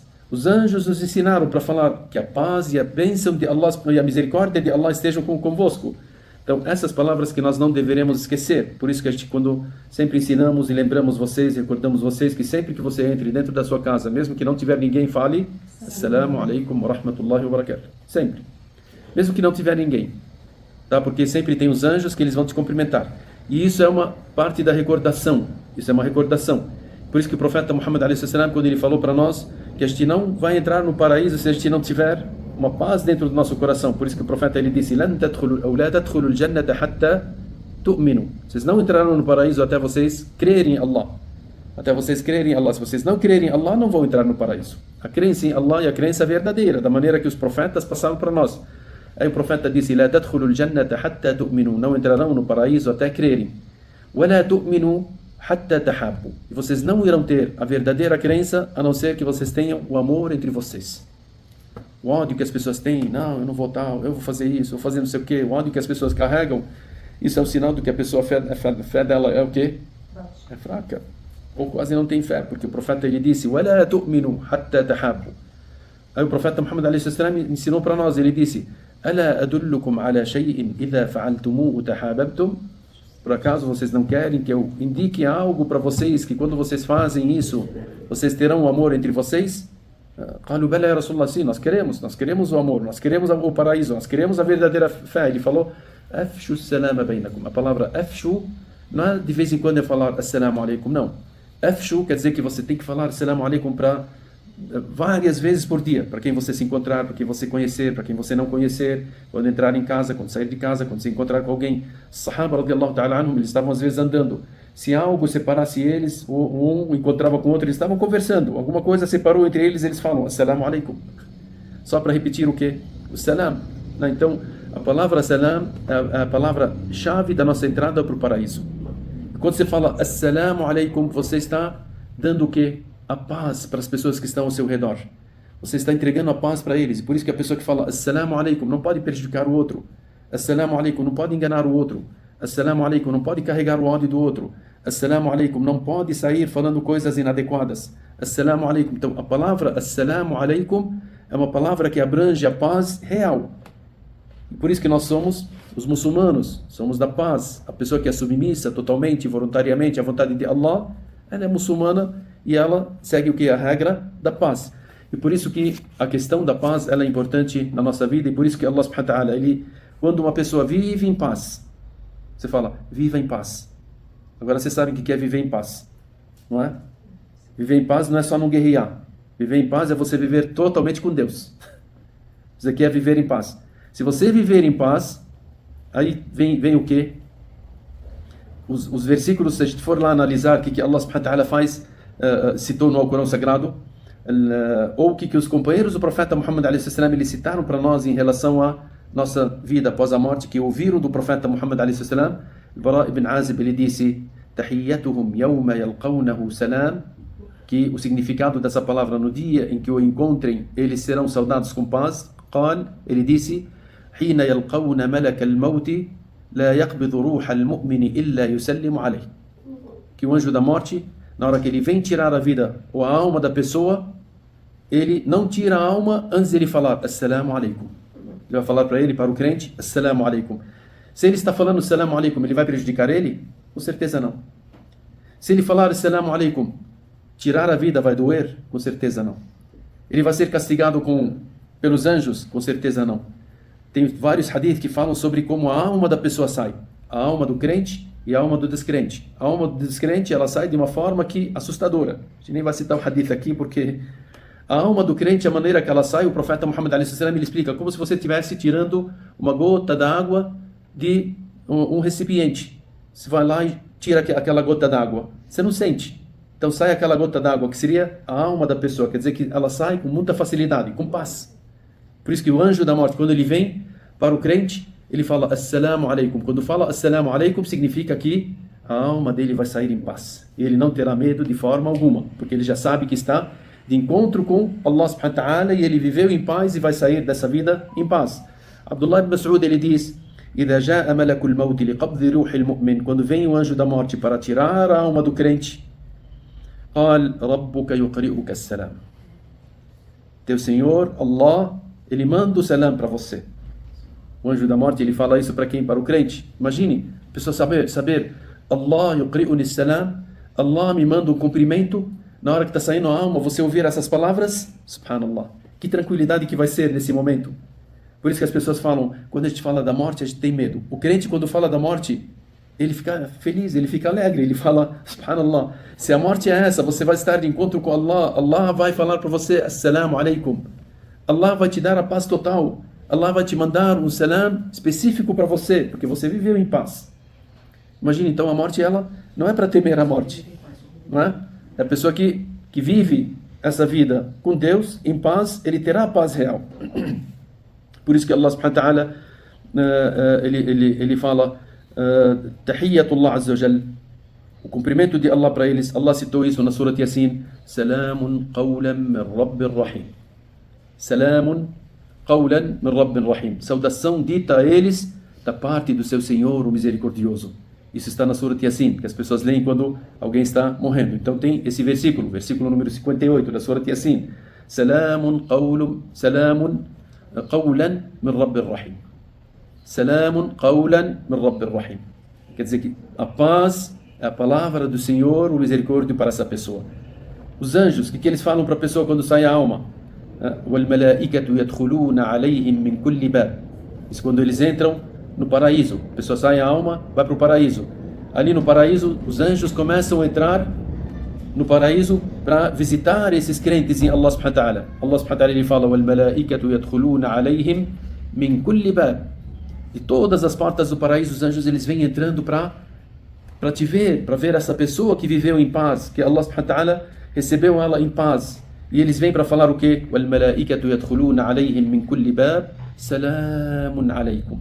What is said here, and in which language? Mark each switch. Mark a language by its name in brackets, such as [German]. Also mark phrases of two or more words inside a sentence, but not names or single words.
[Portuguese] Os anjos nos ensinaram para falar que a paz e a bênção de Allah e a misericórdia de Allah estejam convosco. Então, essas palavras que nós não deveremos esquecer. Por isso que a gente, quando sempre ensinamos e lembramos vocês, recordamos vocês, que sempre que você entre dentro da sua casa, mesmo que não tiver ninguém, fale [Arabic] السلام عليكم ورحمة الله وبركاته. [Portuguese] Sempre. Mesmo que não tiver ninguém. Tá? Porque sempre tem os anjos que eles vão te cumprimentar. E isso é uma parte da recordação. Isso é uma recordação. Por isso que o profeta Muhammad [Arabic] عليه السلام, [Portuguese] quando ele falou para nós que a gente não vai entrar no paraíso se a gente não tiver uma paz dentro do nosso coração. Por isso que o profeta ele disse: [Arabic] "لن تدخلوا أو لا تدخلوا الجنة حتى تؤمنوا." [Portuguese] Vocês não entrarão no paraíso até vocês crerem em Allah. Até vocês crerem em Allah. Se vocês não crerem em Allah, não vão entrar no paraíso. A crença em Allah e a crença verdadeira, da maneira que os profetas passaram para nós. Aí o profeta disse: [Arabic] "لا تدخلوا الجنة حتى تؤمنوا", [Portuguese] não entrarão no paraíso até crerem. [Arabic] "ولا تؤمنوا حتى تحابوا", [Portuguese] e vocês não irão ter a verdadeira crença a não ser que vocês tenham o amor entre vocês. O ódio que as pessoas têm, não, eu não vou tal, eu vou fazer isso, vou fazer não sei o quê, o ódio que as pessoas carregam, isso é o sinal do que a pessoa, a fé dela é o quê? É fraca, ou quase não tem fé, porque o profeta ele disse: [Arabic] "ولا تؤمنوا حتى تحابوا". [Portuguese] Aí o profeta Muhammad [Arabic] عليه السلام [Portuguese] ensinou para nós, ele disse: [Arabic] "ألا أدلكم على شيء إذا فعلتموه تحاببتم". [Portuguese] Por acaso vocês não querem que eu indique algo para vocês, que quando vocês fazem isso, vocês terão o amor entre vocês? [Arabic] قالوا بلى يا رسول الله, [Portuguese] sim, nós queremos o amor, nós queremos o paraíso, nós queremos a verdadeira fé. Ele falou: [Arabic] "أفشوا السلام بينكم". [Portuguese] A palavra afshu não é de vez em quando eu falar [Arabic] السلام عليكم, [Portuguese] não. Afshu quer dizer que você tem que falar [Arabic] السلام عليكم [Portuguese] para várias vezes por dia, para quem você se encontrar, para quem você conhecer, para quem você não conhecer, quando entrar em casa, quando sair de casa, quando se encontrar com alguém. [Arabic] الصحابة رضي الله تعالى عنهم, [Portuguese] eles estavam às vezes andando, se algo separasse eles, um encontrava com o outro, eles estavam conversando, alguma coisa separou entre eles, eles falam [Arabic] السلام عليكم, [Portuguese] só para repetir o quê? O salam. Então a palavra salam é a palavra-chave da nossa entrada para o paraíso. Quando você fala [Arabic] السلام عليكم, [Portuguese] você está dando o quê? A paz para as pessoas que estão ao seu redor. Você está entregando a paz para eles. E por isso que a pessoa que fala [Arabic] السلام عليكم [Portuguese] não pode prejudicar o outro. [Arabic] السلام عليكم [Portuguese] não pode enganar o outro. [Arabic] السلام عليكم [Portuguese] não pode carregar o ódio do outro. [Arabic] السلام عليكم [Portuguese] não pode sair falando coisas inadequadas. [Arabic] السلام عليكم. [Portuguese] Então a palavra [Arabic] السلام عليكم [Portuguese] é uma palavra que abrange a paz real. E por isso que nós somos os muçulmanos, somos da paz. A pessoa que é submissa totalmente, voluntariamente à vontade de Allah, ela é muçulmana e ela segue o que? A regra da paz. E por isso que a questão da paz ela é importante na nossa vida, e por isso que Allah [Arabic] سبحانه وتعالى, [Portuguese] ele, quando uma pessoa vive em paz, você fala, viva em paz. Agora vocês sabem o que é viver em paz, não é? Viver em paz não é só não guerrear. Viver em paz é você viver totalmente com Deus. Isso aqui é viver em paz. Se você viver em paz, aí vem o quê? Os versículos, se a gente for lá analisar o que Allah [Arabic] سبحانه وتعالى [Portuguese] faz, citou no Alcorão Sagrado, ou o que os companheiros do profeta Muhammad [Arabic] عليه السلام [Portuguese] eles citaram para nós em relação à nossa vida após a morte, que ouviram do profeta Muhammad [Arabic] عليه السلام. [Portuguese] Bara ibn Azib ele disse: [Arabic] "تحيتهم يوم يلقونه سلام", [Portuguese] que o significado dessa palavra, no dia em que o encontrem, eles serão saudados com paz. Ele disse: [Arabic] "حين يلقون ملك الموت لا يقبض روح المؤمن إلا يسلم عليه", [Portuguese] que o anjo da morte, na hora que ele vem tirar a vida ou a alma da pessoa, ele não tira a alma antes de ele falar [Arabic] السلام عليكم. [Portuguese] Ele vai falar para ele, para o crente, [Arabic] السلام عليكم. [Portuguese] Se ele está falando [Arabic] السلام عليكم, [Portuguese] ele vai prejudicar ele? Com certeza não. Se ele falar [Arabic] السلام عليكم, [Portuguese] tirar a vida vai doer? Com certeza não. Ele vai ser castigado pelos anjos? Com certeza não. Tem vários hadith que falam sobre como a alma da pessoa sai. A alma do crente e a alma do descrente. A alma do descrente, ela sai de uma forma que assustadora. A gente nem vai citar o hadith aqui, porque a alma do crente, a maneira que ela sai, o profeta Muhammad [Arabic] عليه السلام [Portuguese] ele explica como se você estivesse tirando uma gota d'água de um recipiente. Você vai lá e tira aquela gota d'água. Você não sente. Então sai aquela gota d'água, que seria a alma da pessoa. Quer dizer que ela sai com muita facilidade, com paz. Por isso que o anjo da morte, quando ele vem para o crente, ele fala [Arabic] السلام عليكم. [Portuguese] Quando fala [Arabic] السلام عليكم, [Portuguese] significa que a alma dele vai sair em paz. E ele não terá medo de forma alguma, porque ele já sabe que está de encontro com Allah [Arabic] سبحانه وتعالى, [Portuguese] e ele viveu em paz e vai sair dessa vida em paz. Abdullah ibn Mas'ud ele diz: [Arabic] "إذا جاء ملك الموت لقبض روح المؤمن", [Portuguese] quando vem o anjo da morte para tirar a alma do crente, [Arabic] قال ربك يقرئك السلام. [Portuguese] Teu Senhor, Allah, ele manda o salam para você. O anjo da morte, ele fala isso para quem? Para o crente. Imagine, a pessoa saber [Arabic] الله يقرئني السلام, [Portuguese] Allah me manda um cumprimento. Na hora que está saindo a alma, você ouvir essas palavras, subhanallah, que tranquilidade que vai ser nesse momento. Por isso que as pessoas falam, quando a gente fala da morte, a gente tem medo. O crente, quando fala da morte, ele fica feliz, ele fica alegre, ele fala, subhanallah, se a morte é essa, você vai estar de encontro com Allah, Allah vai falar para você, [Arabic] السلام عليكم. [Portuguese] Allah vai te dar a paz total. Allah vai te mandar um salam específico para você, porque você viveu em paz. Imagina, então, a morte, ela não é para temer a morte, não é? É a pessoa que vive essa vida com Deus, em paz, ele terá a paz real. Por isso que Allah [Arabic] سبحانه وتعالى [Portuguese] ele fala [Arabic] تحية الله عز وجل, [Portuguese] o cumprimento de Allah para eles. Allah citou isso na Surah Yasin: [Arabic] سلام قولا من رب رحيم. سلام قولا من رب رحيم. [Portuguese] Saudação dita a eles da parte do seu Senhor, o misericordioso. Isso está na Surah Yasin, que as pessoas leem quando alguém está morrendo. Então tem esse versículo número 58 da Surah Yasin: [Arabic] سلام قولا من رب رحيم. سلام قولا من رب رحيم. [Portuguese] Quer dizer que a paz é a palavra do Senhor, o misericórdio para essa pessoa. Os anjos, o que eles falam para a pessoa quando sai a alma? [Arabic] وَالْمَلَائِكَةُ يَدْخُلُونَ عَلَيْهِمْ مِنْ كُلِّ بَابٍ. [Portuguese] Isso quando eles entram no paraíso. A pessoa sai a alma, vai para o paraíso. Ali no paraíso, os anjos começam a entrar no paraíso para visitar esses crentes em Allah [Arabic] سبحانه وتعالى. [Portuguese] Allah [Arabic] سبحانه وتعالى [Portuguese] ele fala: [Arabic] وَالْمَلَائِكَةُ يَدْخُلُونَ عَلَيْهِمْ مِنْ كُلِّ بَابٍ. [Portuguese] De todas as portas do paraíso, os anjos eles vêm entrando para te ver, para ver essa pessoa que viveu em paz, que Allah [Arabic] سبحانه وتعالى [Portuguese] recebeu ela em paz. E eles vêm para falar o quê? [Arabic] وَالْمَلَائِكَةُ يَدْخُلُونَ عَلَيْهِمْ مِنْ كُلِّ بَابٍ سَلَامٌ عَلَيْكُمْ.